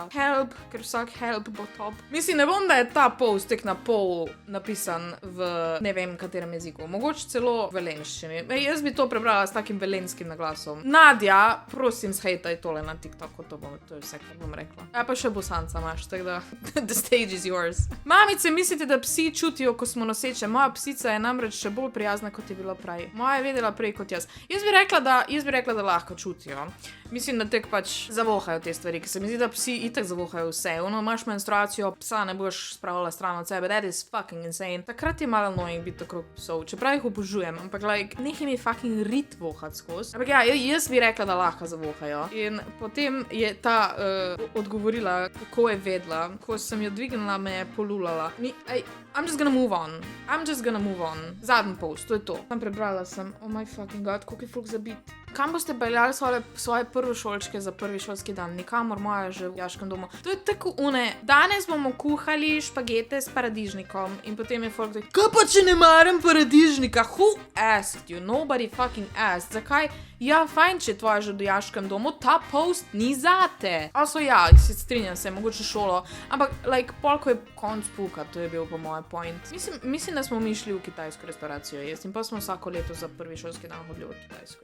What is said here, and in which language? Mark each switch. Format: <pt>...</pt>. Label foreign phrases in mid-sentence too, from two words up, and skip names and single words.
<sl>Help, ker vsak help bo top. Mislim, ne bom, da je ta post tek na pol napisan v ne vem katerem jeziku. Mogoče celo v velenščini. Jaz bi to prebrala s takim velenskim naglasom. Nadja, prosim, shejtaj tole na TikToku, to je vse, kar bom rekla. Ja, pa še bosanca imaš, tako da</sl> <en>the stage is yours.</en> <sl>Mamice, mislite, da psi čutijo, ko smo noseče? Moja psica je namreč še bolj prijazna, kot je bila prej. Moja je vedela prej kot jaz. Jaz bi rekla, da lahko čutijo. Mislim, da tek pač zavohajo te stvari, ker se mi zdi, da psi itak zavohajo vse. Imaš menstruacijo, psa ne boš spravila stran od sebe,</sl> <en>that is fucking insane.</en> <sl>Takrat je malo annoying biti okrog psov, čeprav jih obožujem, ampak nekaj mi fucking rit vohat skozi. Ampak ja, jaz bi rekla, da lahko zavohajo. In potem je ta odgovorila, kako je vedla, ko sem jo dvignila, me je polulala.</sl> <en>I'm just gonna move on.</en> <sl>Zadnji post, to je to. Tam prebrala sem,</sl> <en>oh my fucking god,</en> <sl>koliko je folk zabit. Kam boste peljali svoje prvošolčke za prvi šolski dan? Nikamor, moja že v jaškem domu. To je tako danes bomo kuhali špagete s paradižnikom in potem je folk tako, kaj pa če ne maram paradižnika?</sl> <en>Who asked you? Nobody fucking asked.</en> <sl>Zakaj? Ja, fajn, če je tvoja že v jaškem domu, ta post ni zate. Also ja, se strinjam se, mogoče šolo, ampak polko je konc puka, to je bil po moj point. Mislim, da smo mi šli v kitajsko restauracijo jesti in pa smo vsako leto za prvi šolski dan hodili v kitajsko.</sl>